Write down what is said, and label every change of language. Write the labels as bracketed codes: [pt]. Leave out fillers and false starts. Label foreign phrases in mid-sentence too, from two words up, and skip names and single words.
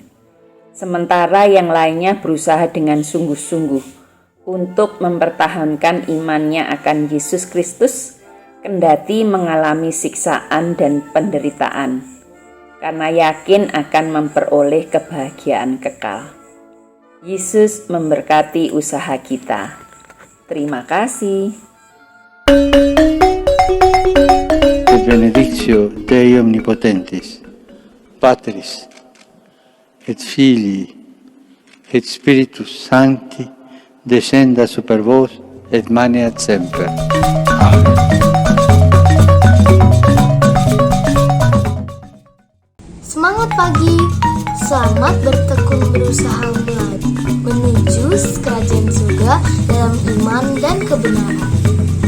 [id] Sementara yang lainnya berusaha dengan sungguh-sungguh untuk mempertahankan imannya akan Yesus Kristus, kendati mengalami siksaan dan penderitaan, karena yakin akan memperoleh kebahagiaan kekal. Yesus memberkati usaha kita. Terima kasih. [la] Benedictio Dei Omnipotentis, Patris et Filii et Spiritus Sancti, descenda super vos et maneat semper. Amen. [id] Semangat pagi, selamat bertekun berusaha menuju kerajaan surga dalam iman dan kebenaran.